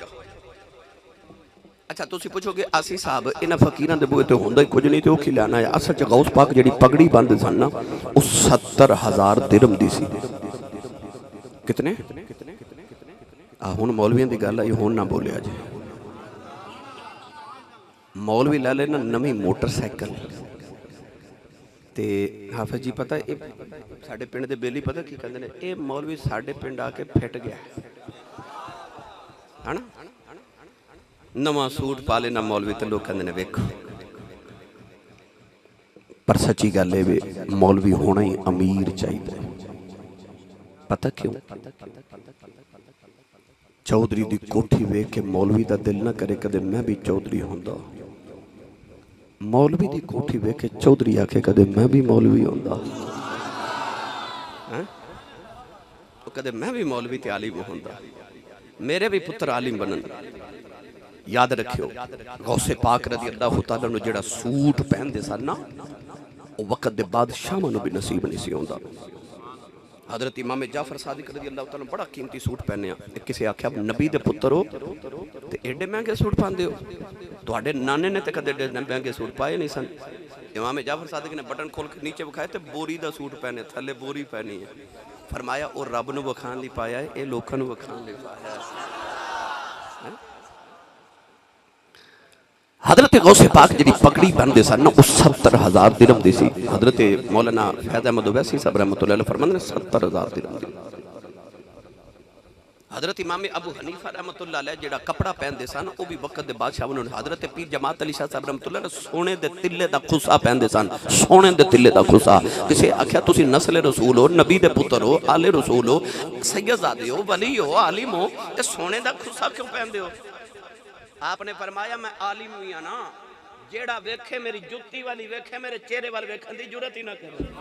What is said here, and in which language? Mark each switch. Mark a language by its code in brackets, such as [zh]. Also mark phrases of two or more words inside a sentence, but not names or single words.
[pa] اچھا تسی پوچھو گے آسی صاحب انہاں فقیراں دے بوئے تے ہوندا ہی کچھ نہیں تے او کی لینا ہے؟ اصل چ غوث پاک جڑی پگڑی بند سن نا او 70,000 درہم دی سی۔ کتنے؟ ہن مولویاں دی گل آئی، ہن نہ بولیا جی۔ مولوی لے لینا نویں موٹر سائیکل تے حافظ جی پتہ اے ساڈے پنڈ دے بیلی پتہ کی کہندے نے اے مولوی ساڈے پنڈ آ کے پھٹ گیا ہے نا، نواں سوٹ پا لینا مولوی تے لوگ کہندے نے ویکھو، پر سچی گل اے وے مولوی ہونا ہی امیر چاہیے۔ پتہ کیوں؟ چودھری دی کوٹھی ویکھ کے مولوی دا دل نہ کرے کدے میں بھی چودھری ہوندا، مولوی دی کوٹھی ویکھ کے چودھری آکھے کدے میں بھی مولوی ہوندا، تو کدے میں بھی مولوی تے عالم ہوندا، میرے بھی پتر عالم بنن۔ یاد رکھیو غوث پاک [ar] رضی اللہ تعالیٰ [pa] نے جڑا سوٹ پہن دے سن نا او وقت دے بادشاہ نو بھی نصیب نہیں سی ہوندا۔ حضرت امام جعفر صادق [ar] رضی اللہ تعالیٰ [pa] بڑا قیمتی سوٹ پہنے ہیں، کسے آکھیا نبی دے پتر ہو تے ایڈے مہنگے سوٹ پاندے ہو، تواڈے نانے نے تے کدے ایڈے مہنگے سوٹ پائے نہیں سن۔ امام جعفر صادق نے بٹن کھول کے نیچے بکھائے تے بوری دا سوٹ پہنے، تھلے بوری پہنی ہے۔ فرمایا او رب نو وکھان لی پایا ہے، اے لوکاں نو وکھان لی پایا ہے۔ حضرت غوث پاک جڑی پگڑی بندے سن نا 70,000 درہم دی سی۔ حضرت مولانا فیض احمد اویسی صاحب [ar] رحمۃ اللہ علیہ [pa] فرماندے نے 70,000 درہم دی۔ حضرت امام ابو حنیفہ [ar] رحمۃ اللہ علیہ [pa] جڑا کپڑا پہندے سن وہ بھی وقت دے بادشاہ انہوں نے حضرت پیر جماعت علی شاہ صاحب [ar] رحمۃ اللہ علیہ [pa] سونے دے تلے دا خصا پہندے سن سونے دے تلے دا خصا کسے آکھیا تسی نسل رسول ہو نبی دے پتر ہو آل رسول ہو سیدزادے ہو ولی ہو عالم ہو تے سونے دا خصا کیوں پہندے ہو آپ نے فرمایا میں عالم ہوئی ہاں نا جیڑا ویکھے میری جُتی والی ویکھے میرے چہرے والے ویکھن دی جرات ہی نہ کرے